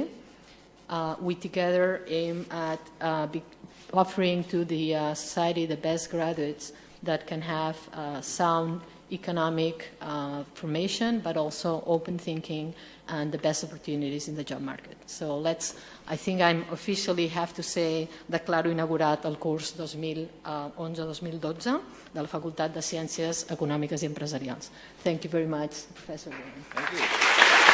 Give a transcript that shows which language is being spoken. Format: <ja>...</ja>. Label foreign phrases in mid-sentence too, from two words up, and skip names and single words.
<en>We together aim at offering to the society the best graduates that can have sound economic formation, but also open thinking and the best opportunities in the job market. So I think I officially have to say,</en> <ca>declaro inaugurat el curs 2011-2012 de la Facultat de Ciències Econòmiques i Empresarials.</ca> <en>Thank you very much, Professor Varian. Thank you.</en>